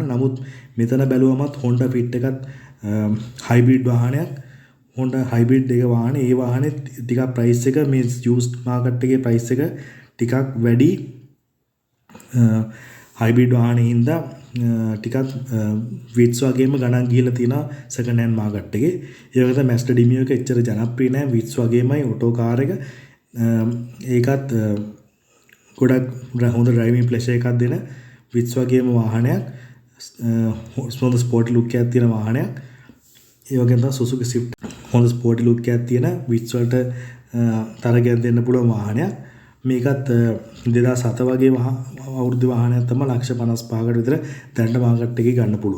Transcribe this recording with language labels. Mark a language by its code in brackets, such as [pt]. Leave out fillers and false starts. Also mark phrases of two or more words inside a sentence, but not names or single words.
[si] නමුත් මෙතන බැලුවමත් Honda Fit එකත් හයිබ්‍රිඩ් වාහනයක්. Honda hybrid එක වාහනේ ඒ වාහනේ ටිකක් ප්‍රයිස් එක මේ [en] used market [si] එකේ ප්‍රයිස් එක ටිකක් වැඩි hybrid වාහනේ හින්දා ටිකක් Vitz වගේම ගණන් ගිහිලා තියෙනවා [en] second hand market [si] එකේ. ඒ වගේ තමයි Mazda Demio එක එච්චර ජනප්‍රිය නෑ. Vitz වගේමයි [en] auto car [si] එක. ඒකත් ගොඩක් හොඳ [en] driving pleasure [si] එකක් දෙන Vitz වගේම වාහනයක්. හොඳ [en] sporty look [si] එකක් තියෙන වාහනයක්. ඒ වගේම තමයි Suzuki Swift හොඳ [en] sporty look [si] එකක් තියෙන Vitz වලට තරගයක් දෙන්න පුළුවන් වාහනයක්. මේකත් 2007 වගේ අවුරුදු වාහනයක් තමයි ලක්ෂ 55කට විතර දැනට මාකට් එකේ ගන්න පුළුවන්.